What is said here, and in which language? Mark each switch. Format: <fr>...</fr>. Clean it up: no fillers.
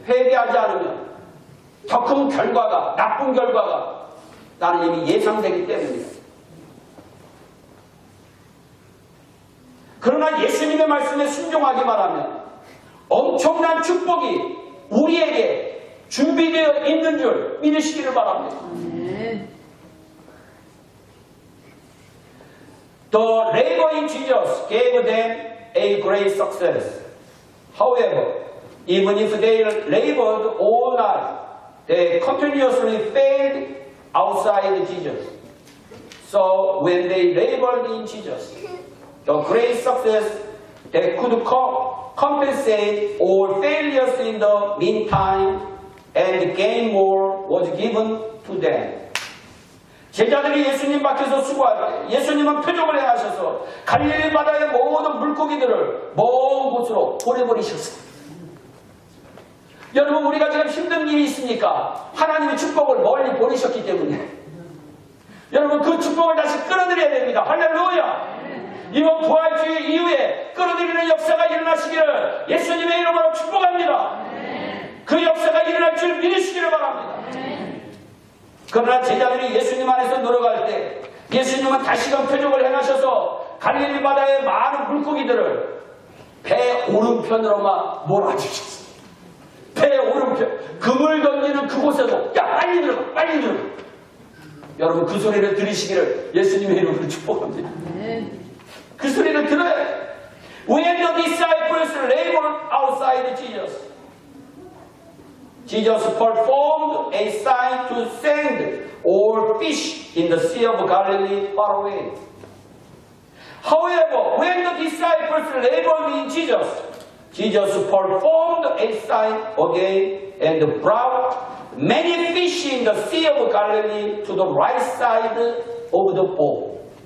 <ko>회개하지 않으면 더 큰 결과가, 나쁜 결과가 나는 이미 예상되기 때문입니다. 그러나 예수님의 말씀에 순종하기만 하면 엄청난 축복이 우리에게 준비되어 있는 줄 믿으시기를 바랍니다.</ko> <en>The labor in Jesus gave them a great success. However, even if they labored all night, they continuously failed outside Jesus. So when they labored in Jesus, the great success that could compensate all failures in the meantime and gain more was given to them.</en> <ko>제자들이 예수님 밖에서 수고할 때 예수님은 표적을 행하셔서 갈릴리 바다의 모든 물고기들을 먼 곳으로 보내버리셨어요. 여러분, 우리가 지금 힘든 일이 있으니까 하나님의 축복을 멀리 보내셨기 때문에 여러분 그 축복을 다시 끌어들여야 됩니다. 할렐루야. 이번 부활주의 이후에 끌어들이는 역사가 일어나시기를 예수님의 이름으로 축복합니다. 그 역사가 일어날 줄 믿으시기를 바랍니다. 그러나 제자들이 예수님 안에서 늘어갈 때 예수님은 다시금 표적을 행하셔서 갈릴리 바다의 많은 물고기들을 배 오른편으로만 몰아주셨어요. 배 오른편. 그물 던지는 그곳에도 야 빨리 들어가 빨리 들어가. 여러분 그 소리를 들으시기를 예수님의 이름으로 축복합니다. 그 소리를 들어야 돼.</ko> <en>When the disciples labored outside Jesus, Jesus performed a sign to send all fish in the Sea of Galilee far away. However, when the disciples labored in Jesus, Jesus performed a sign again and brought many fish in the Sea of Galilee to the right side of the boat.</en>